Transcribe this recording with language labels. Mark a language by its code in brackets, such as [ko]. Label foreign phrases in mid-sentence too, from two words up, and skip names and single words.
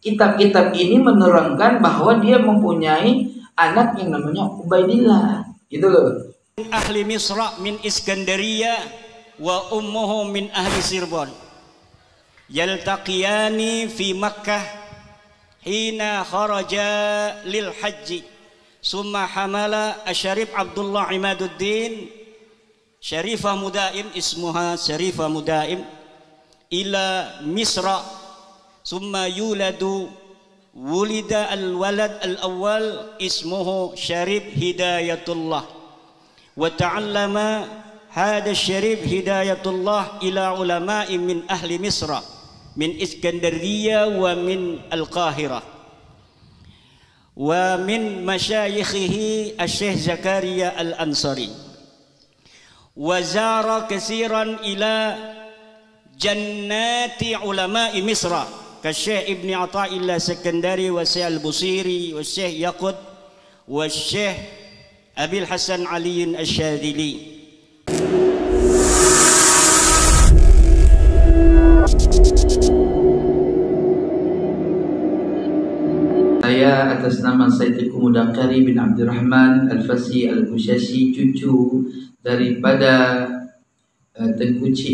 [id] kitab-kitab ini menerangkan bahwa dia mempunyai anak yang namanya Ubaidillah. Gitu loh. [ar] أهل مصر من إسكندرية وأمه من أهل سربون. يلتقيان في مكة حين خرج للحج. ثم حمل الشريف عبد الله عماد الدين شريفة مدائم، اسمها شريفة مدائم، إلى مصر. ثم ولد الولد الأول اسمه شريف هداية الله. وتعلم هذا شريف هداية الله إلى علماء من أهل مصر، من الإسكندرية ومن القاهرة. ومن مشايخه الشيخ زكريا الأنصاري. وزار كثيرا إلى جنة علماء مصر كالشيخ ابن عطاء الله السكندري والشيخ البوصيري والشيخ ياقوت والشيخ أبي الحسن علي الشاذلي. [id] Saya atas nama Sayyidiku Mudaqari bin Abdurrahman Al-Fasi Al-Bushashi, cucu daripada Tengku Cik